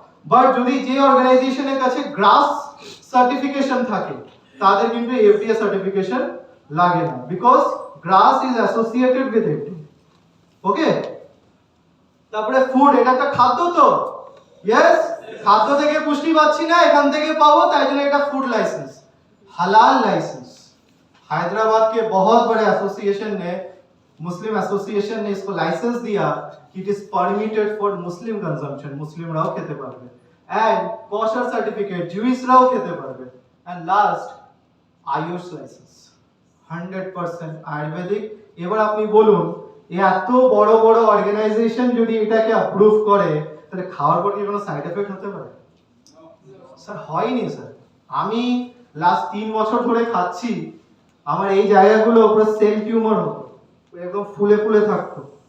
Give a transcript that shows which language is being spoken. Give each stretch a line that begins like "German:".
Bangla: But যদি যে অর্গানাইজেশনের কাছে গ্রাস সার্টিফিকেশন থাকে তাদের কিন্তু এফডিএ সার্টিফিকেশন লাগে না, because glass is associated with FDA. ওকে, তারপরে ফুড, এটা একটা খাদ্য তো, ইয়েস, খাদ্য থেকে পুষ্টি পাচ্ছি না, এখান থেকে পাবো, তাই জন্য এটা ফুড
Hindi: लाइसेंस, हलाल लाइसेंस। हैदराबाद के बहुत बड़े एसोसिएशन ने, मुस्लिम एसोसिएशन ने इसको लाइसेंस दिया कि it is permitted for Muslim consumption, मुस्लिम राव
Bangla: খেতে পারবে,
Hindi: एंड
Bangla: কশার সার্টিফিকেট জুইস রাও খেতে পারবে,
Hindi: and
Bangla: last Ayush licence 100% Ayurvedic. এবার আপনি বলুন এত বড় বড় অর্গানাইজেশন যদি এটাকে অ্যাপ্রুভ করে তাহলে খাওয়ার পর কি কোনো সাইড এফেক্ট হতে পারে? স্যার হয়নি স্যার। আমি লাস্ট 3 বছর ধরে খাচ্ছি, আমার এই জায়গাগুলো পুরো সেল টিউমার হতো, একদম ফুলে ফুলে থাকতো।